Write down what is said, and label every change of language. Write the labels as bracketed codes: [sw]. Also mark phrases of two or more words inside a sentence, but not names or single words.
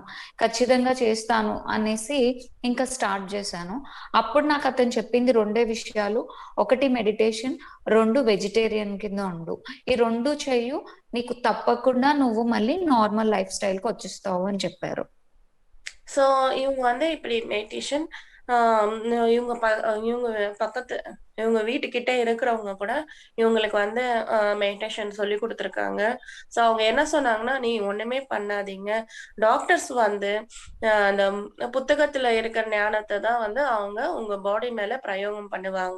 [te] ఖచ్చితంగా చేస్తాను అనేసి ఇంకా స్టార్ట్ జేశాను. అప్పుడు నాకతను చెప్పింది 2 విషయాలు. 1 మెడిటేషన్, 2 వెజిటేరియన్ కింద ఉండు. ఈ 2 చెయ్యు. నీకు తప్పకుండా నువ్వు మళ్ళీ [en] normal life styleకొచ్చేస్తావు [te] అని చెప్పారు. [ta] ஸோ இவங்க வந்து இப்படி மெடிடேஷன் இவங்க இவங்க பக்கத்து இவங்க வீட்டுக்கிட்ட இருக்கிறவங்க கூட இவங்களுக்கு வந்து மெடிடேஷன் சொல்லி குடுத்துருக்காங்க. ஸோ அவங்க என்ன சொன்னாங்கன்னா, "நீ ஒண்ணுமே பண்ணாதீங்க. டாக்டர்ஸ் வந்து அந்த புத்தகத்துல இருக்கிற ஞானத்த தான் வந்து அவங்க உங்க பாடி மேல பிரயோகம் பண்ணுவாங்க.